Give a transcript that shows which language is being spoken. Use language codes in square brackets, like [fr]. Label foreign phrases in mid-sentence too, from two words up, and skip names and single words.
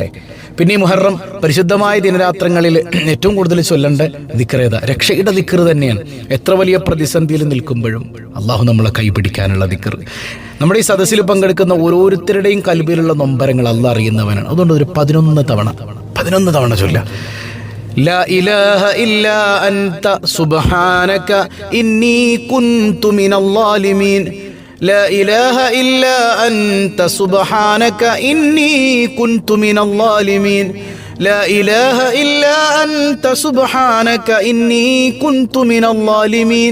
[ml] പിന്നെ ഈ മുഹറം പരിശുദ്ധമായ ദിനരാത്രങ്ങളിൽ ഏറ്റവും കൂടുതൽ ചൊല്ലേണ്ട ദിക്ർ ഏതാ? രക്ഷയുടെ ദിക്ർ തന്നെയാണ്. എത്ര വലിയ പ്രതിസന്ധിയിൽ നിൽക്കുമ്പോഴും അല്ലാഹു നമ്മളെ കൈപിടിക്കാനുള്ള ദിക്ർ. നമ്മുടെ ഈ സദസ്സിൽ പങ്കെടുക്കുന്ന ഓരോരുത്തരുടെയും കൽബിലുള്ള നൊമ്പരങ്ങൾ അല്ലാഹ് അറിയുന്നവനാണ്. അതുകൊണ്ട് ഒരു 11 തവണ ചൊല്ലാം. [ar] لا إله إلا أنت سبحانك إني كنت من الظالمين. لا إله إلا أنت سبحانك إني كنت من الظالمين. لا إله إلا أنت سبحانك إني كنت من الظالمين.